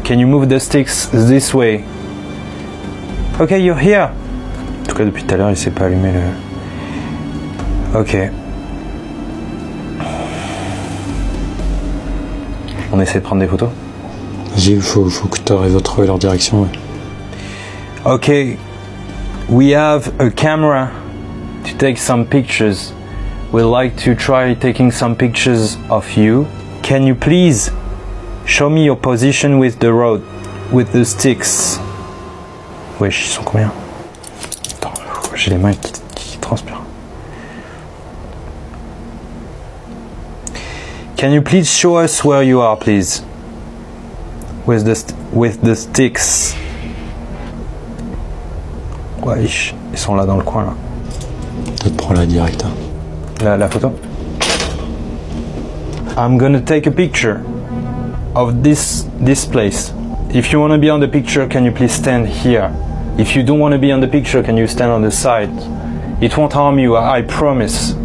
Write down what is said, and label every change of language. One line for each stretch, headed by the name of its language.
English: Can you move the sticks this way? Okay, you're here.
French: En tout cas, depuis tout à l'heure, il s'est pas allumé le... Ok. On essaie de prendre des photos? Il faut que tu arrives à trouver leur direction. Ouais.
English: Okay. We have a camera to take some pictures. We'd like to try taking some pictures of you. Can you please show me your position with the rod, with the sticks?
French: Wesh, ils sont combien? Attends, j'ai les mains qui transpirent.
English: Can you please show us where you are, please? With the sticks.
French: Wesh, ils sont là dans le coin là. Tu te prends la direct. Hein. La photo.
English: I'm gonna take a picture of this place. If you want to be on the picture, can you please stand here? If you don't want to be on the picture, can you stand on the side? It won't harm you, I promise.